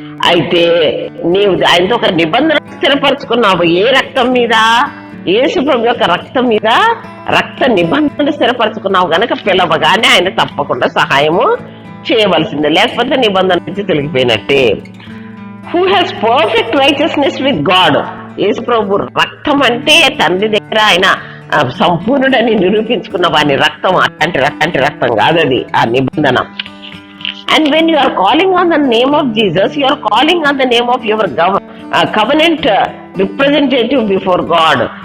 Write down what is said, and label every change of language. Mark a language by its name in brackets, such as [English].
[Telugu] అయితే నీవు ఆయనతో ఒక నిబంధన స్థిరపరచుకున్నావు. ఏ రక్తం మీద? యేసు ప్రభు యొక్క రక్తం మీద రక్త నిబంధన స్థిరపరచుకున్నావు గనక పిలవగానే ఆయన తప్పకుండా సహాయము చేయవలసిందే, లేకపోతే నిబంధన నుంచి తొలగిపోయినట్టే. [English] Who has perfect righteousness with God. [Telugu] యేసు ప్రభు రక్తం అంటే తండ్రి దగ్గర ఆయన సంపూర్ణుడని నిరూపించుకున్న వాని రక్తం, అట్లాంటి రక్తం కాదది, ఆ నిబంధన. [English] And when you are calling on the name of Jesus, you are calling on the name of your covenant representative before God.